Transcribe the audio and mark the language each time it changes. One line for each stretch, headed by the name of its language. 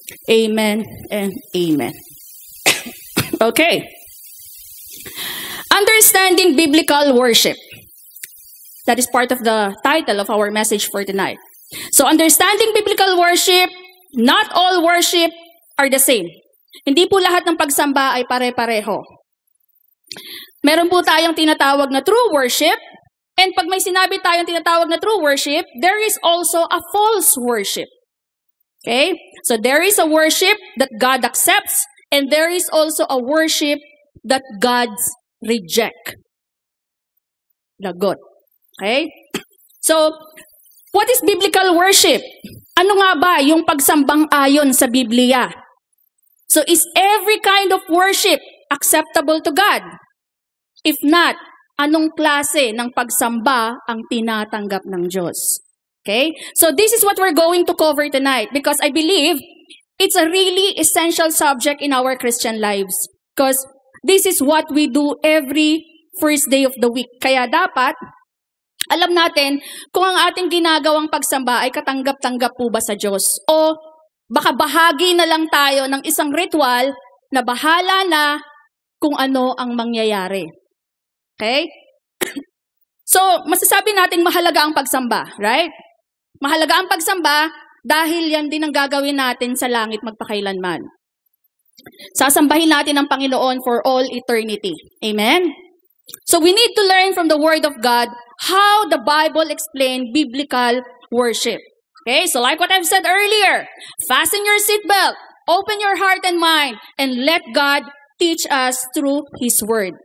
English: Amen and amen. Okay. Understanding biblical worship. That is part of the title of our message for tonight. So, understanding biblical worship, not all worship are the same.
Filipino: Hindi po lahat ng pagsamba ay pare-pareho. Meron po tayong tinatawag na true worship, and pag may sinabi tayong tinatawag na true worship,
English: there is also a false worship.
Filipino: Okay?
English: So, there is a worship that God accepts, and there is also a worship that God rejects.
Filipino: Lagot.
English: Okay? So, what is biblical worship?
Filipino: Ano nga ba yung pagsambang ayon sa Biblia?
English: So, is every kind of worship acceptable to God?
Filipino: If not, anong klase ng pagsamba ang tinatanggap ng Diyos?
English: Okay? So, this is what we're going to cover tonight because I believe it's a really essential subject in our Christian lives because this is what we do every first day of the week.
Filipino: Kaya dapat, alam natin kung ang ating ginagawang pagsamba ay katanggap-tanggap po ba sa Diyos. O baka bahagi na lang tayo ng isang ritual na bahala na kung ano ang mangyayari. Okay? So, masasabi natin mahalaga ang pagsamba, right? Mahalaga ang pagsamba dahil yan din ang gagawin natin sa langit magpakailanman. Sasambahin natin ang Panginoon
English: for all eternity.
Filipino: Amen?
English: So we need to learn from the Word of God how the Bible explains biblical worship. Okay, so like what I've said earlier, fasten your seatbelt, open your heart and mind, and let God teach us through His Word.